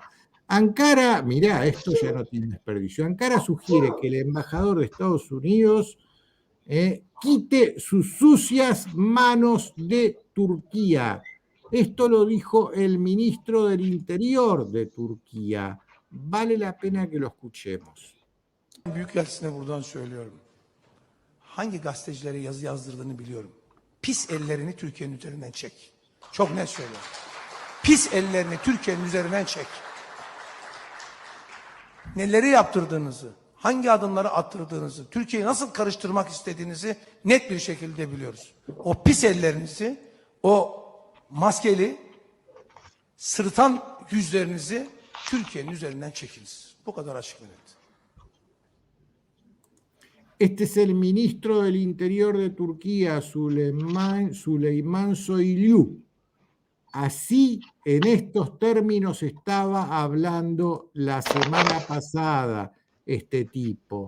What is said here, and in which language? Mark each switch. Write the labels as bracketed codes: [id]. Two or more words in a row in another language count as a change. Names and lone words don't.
[es] Ankara, mirá, esto ya no tiene desperdicio. Ankara sugiere que el embajador de Estados Unidos quite sus sucias manos de Turquía. Esto lo dijo el ministro del Interior de Turquía. Vale la pena que lo escuchemos. [tr] Büyükelçisine buradan söylüyorum. Hangi gazetecilere yazı yazdırdığını biliyorum. Pis ellerini Türkiye'nin üzerinden çek. Çok net söylüyorum. Pis ellerini Türkiye'nin üzerinden çek. Neleri yaptırdığınızı, hangi adımları attırdığınızı, Türkiye'yi nasıl karıştırmak istediğinizi net bir şekilde biliyoruz. O pis ellerinizi, o maskeli, sırıtan yüzlerinizi Türkiye'nin üzerinden çekiniz. Bu kadar açık ve net. [es] Este es el ministro del Interior de Turquía, Süleyman Soylu. Así, en estos términos, estaba hablando la semana pasada este tipo.